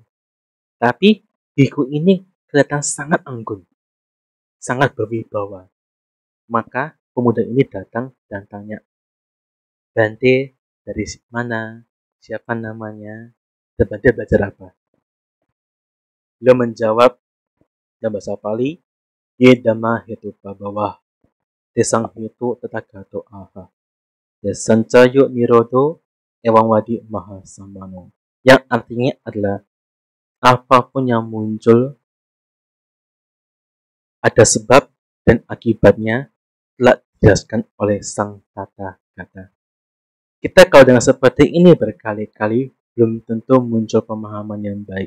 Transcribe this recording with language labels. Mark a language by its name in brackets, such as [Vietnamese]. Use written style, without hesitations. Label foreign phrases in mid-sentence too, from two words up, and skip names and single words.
[Indonesian] Tapi biku ini kelihatan sangat anggun, sangat berwibawa. Maka pemuda ini datang dan tanya, Bante dari mana? Siapa namanya? Dan Bante belajar apa? Beliau menjawab dalam bahasa Pali, [Pali] Ye Dhamma Hetu Pabawah, Tesang Hetu Tatagato Aha, Desancayo Nirodo Ewang Wadi Maha Samano. [Indonesian] Yang artinya adalah apapun yang muncul ada sebab dan akibatnya telah dijelaskan oleh Sang Tata Gata. Kita kalau dengan seperti ini berkali-kali belum tentu muncul pemahaman yang baik.